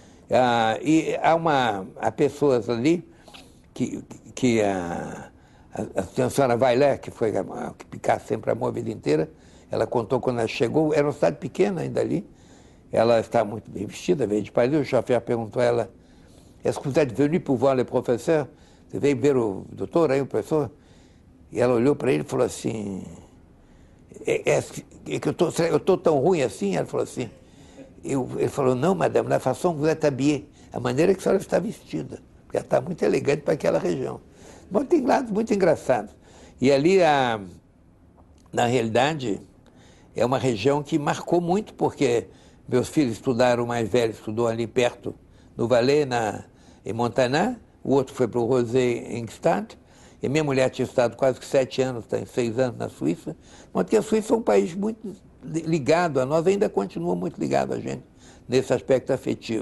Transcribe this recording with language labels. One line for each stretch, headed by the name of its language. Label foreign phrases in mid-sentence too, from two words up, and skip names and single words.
Portuguese: E há pessoas ali que a senhora Weiler, que foi que Picasso sempre amou a vida inteira, ela contou quando ela chegou, era uma cidade pequena ainda ali. Ela está muito bem vestida, veio de Paris. O chofer perguntou a ela,
French: est-ce que vous êtes venu pour voir le professeur?
Portuguese: Você veio ver o doutor aí, o professor? E ela olhou para ele e falou assim, que eu estou tão ruim assim? Ela falou assim, ele falou, não,
French: madame, la façon que vous êtes habillée,
Portuguese: a maneira que a senhora está vestida, porque ela está muito elegante para aquela região. Bom, tem lados muito engraçados. E ali, na realidade, é uma região que marcou muito, porque meus filhos estudaram, o mais velho estudou ali perto, no Valais, em Montana, o outro foi para o Rosé Ingstad, e minha mulher tinha estado quase que 7 anos, está em 6 anos na Suíça, porque a Suíça é um país muito ligado a nós, ainda continua muito ligado a gente, nesse aspecto afetivo.